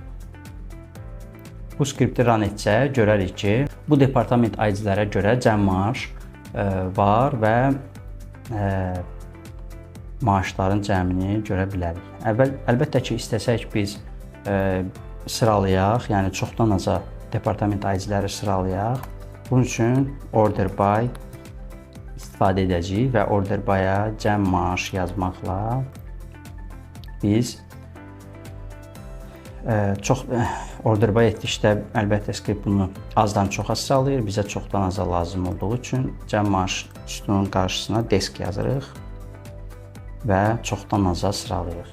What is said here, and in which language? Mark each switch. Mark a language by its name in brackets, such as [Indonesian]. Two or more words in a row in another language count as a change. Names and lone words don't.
[Azerbaijani] Bu skripti run etsək, görərik ki, bu departament ID-lərə görə cəm maaş var və maaşların cəmini görə bilərik. Əlbəttə ki, istəsək biz sıralayaq, yəni çoxdan aza departament ID-ləri sıralayaq. Bunun üçün [English] order by [Azerbaijani] istifadə edəcəyik və [English] order by- [Azerbaijani] a cəm maaş yazmaqla biz [English] order by [Azerbaijani] etdikdə əlbəttə skript bunu azdan çoxa sıralayır. Bizə çoxdan aza lazım olduğu üçün cəm maaş sütununun qarşısına desk yazırıq və çoxdan aza sıralayırıq.